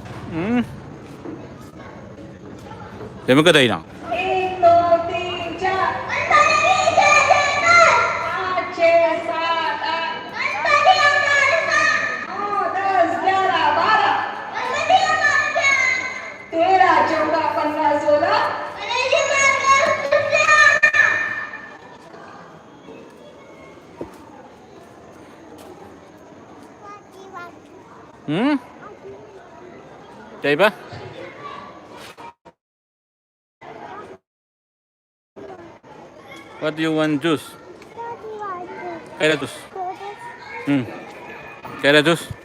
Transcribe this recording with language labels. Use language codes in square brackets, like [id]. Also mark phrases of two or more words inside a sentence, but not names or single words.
[ms] Hmm? Dia makan tak hilang? [hi] एक दोन तीन चार पाच छः सात आठ नौ दस ग्यारह बारह तेरह चौदह पंद्रह सोलह Hmm? [ms] Cari apa? [en] What do you want juice? Kaya juice. Hmm. Kaya juice.